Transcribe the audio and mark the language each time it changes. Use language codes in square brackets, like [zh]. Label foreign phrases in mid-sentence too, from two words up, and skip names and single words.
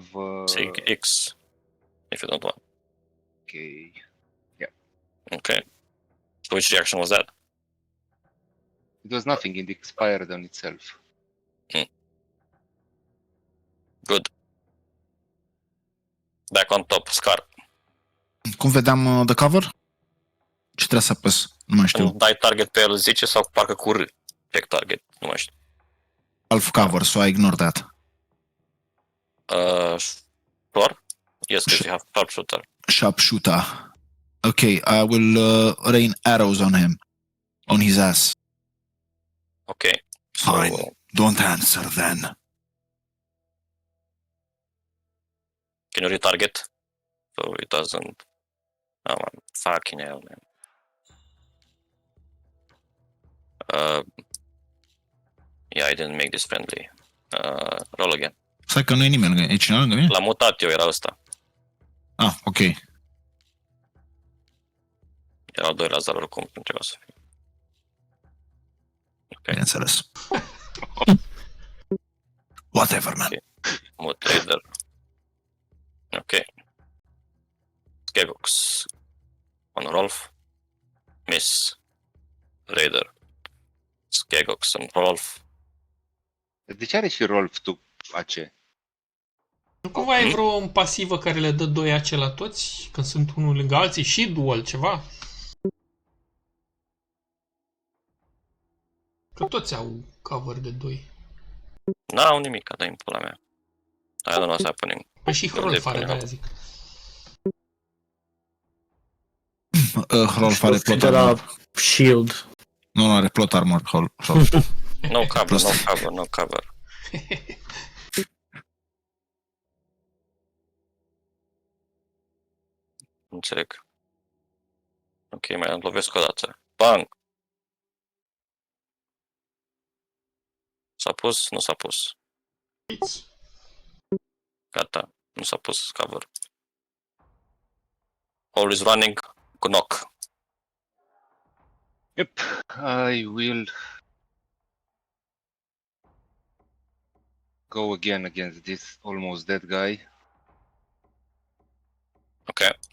[en] Say X, if you don't want. Okay. Okay. So which reaction was that? It was nothing. It expired on itself. Good. Back on top, Scar. [ro] Cum vedeam [en] the cover? [ro] Ce trebuie să apăs? Nu mai știu. Dai target pe el, zice, sau parcă cu R. [en] Check target, [ro] nu mai știu. [en] Half cover, so I ignore that. Sure? Yes, because you have sharpshooter. Sharpshooter. Okay, I will rain arrows on him. On his ass. Okay. So, Fine. Don't answer then. can you retarget? So it doesn't... Oh man, fucking hell, man. Yeah, I didn't make this friendly. Roll again. [ro] Stai că nu e nimeni lângă. E cineva lângă mine? L-am mutat eu, era ăsta. Ah, ok. Erau 2 la 0 oricum, nu trebuia să fie. Ok, Bineînțeles. [en] Whatever, man. [ro] mut Raider. Ok. [en] Skevox. On Rolf. Miss. Raider. Skegox and Rolf. [ro] De ce are și Rolf tu AC? Nu cumva e vreo pasivă care le dă 2 AC la toți, când sunt unul lângă alții, și dual, ceva? Că toți au cover de 2. N-au nimic, dă-i în pula mea. [en] I don't know what's happening. [ro] Păi și Rolf are, de-aia zic. Rolf are plot De la [en] armor. shield. [ro] Nu are [en] plot armor. [ro] Rolf. [en] No cover, no cover, no cover. [ro] Înțeleg. Ok, mai îmi lovesc o dată. Bang! S-a pus? Nu s-a pus. Gata, nu s-a pus cover. [en] Always running, knock. Yep. I will go again against this almost dead guy. Ok,